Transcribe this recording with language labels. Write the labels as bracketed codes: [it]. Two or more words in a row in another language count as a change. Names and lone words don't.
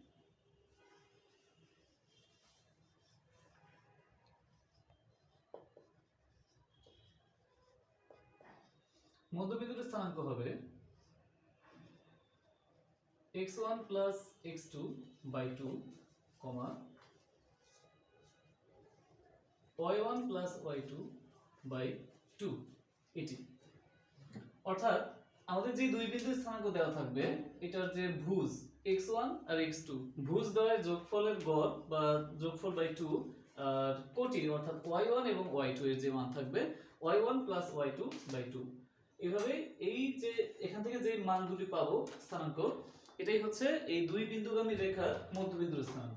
[bn] মধ্যবিন্দুর স্থানাঙ্ক হবে [en] x1 plus x2 by 2, y1 plus y2 by 2 [bn] এটি। অর্থাৎ আমাদের যে দুই বিন্দুর স্থানাঙ্ক দেওয়া থাকবে এটার যে ভুজ x1 আর x2, ভুজ দ্বয়ের যোগফলের গড় বা যোগফল বাই 2 আর কোটি অর্থাৎ y1 এবং y2 এর যে মান থাকবে [en] y1 plus y2 by 2। [bn] এভাবে এই যে এখান থেকে যে মান দুটি পাবো স্থানাঙ্ক, এটাই হচ্ছে এই দুই বিন্দুগামী রেখার মধ্যবিন্দুর স্থানাঙ্ক।